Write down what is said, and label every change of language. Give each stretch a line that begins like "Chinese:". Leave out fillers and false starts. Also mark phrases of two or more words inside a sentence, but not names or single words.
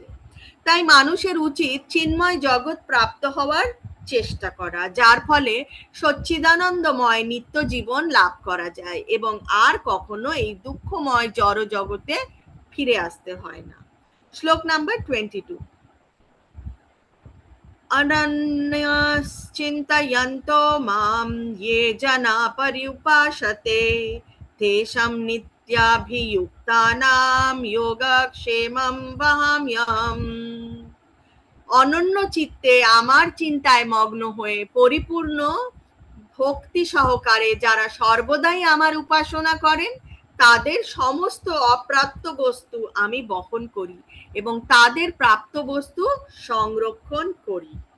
Bangla: তাই মানুষের উচিত চিন্ময় জগৎ প্রাপ্ত হওয়ার চেষ্টা করা, যার ফলে সচ্চিদানন্দময় নিত্য জীবন লাভ করা যায় এবং আর কখনো এই দুঃখময় জড় জগতে ফিরে আসতে হয় না। শ্লোক নাম্বার
Sanskrit: 22। অনন্যশ্চিন্তয়ন্তো মাম ये जना पर्युपासते तेषां নিত্যাভিযুক্তানাম যোগক্ষেমং বহাম্যহম।
Bangla: অনন্য চিত্তে আমার চিন্তায় মগ্ন হয়ে পরিপূর্ণ ভক্তি সহকারে যারা সর্বদাই আমার উপাসনা করেন, তাদের সমস্ত অপ্রাপ্ত বস্তু আমি বহন করি এবং তাদের প্রাপ্ত বস্তু সংরক্ষণ করি।